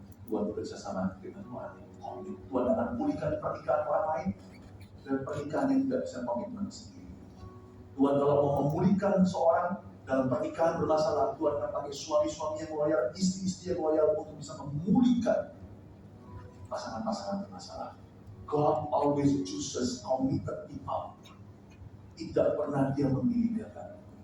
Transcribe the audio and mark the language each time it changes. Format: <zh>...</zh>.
<id>Tuhan bekerja sama dengan orang yang komitmen. Tuhan akan pulihkan pernikahan orang lain dan pernikahan yang tidak bisa komitmen sendiri. Tuhan kalau mau memulihkan seorang dalam pernikahan bermasalah, Tuhan akan pakai suami-suami yang loyal, istri-istri yang loyal untuk bisa memulihkan pasangan-pasangan bermasalah.</id> <en>God always chooses committed people.</en> <id>Tidak pernah dia memilih gagal.</id>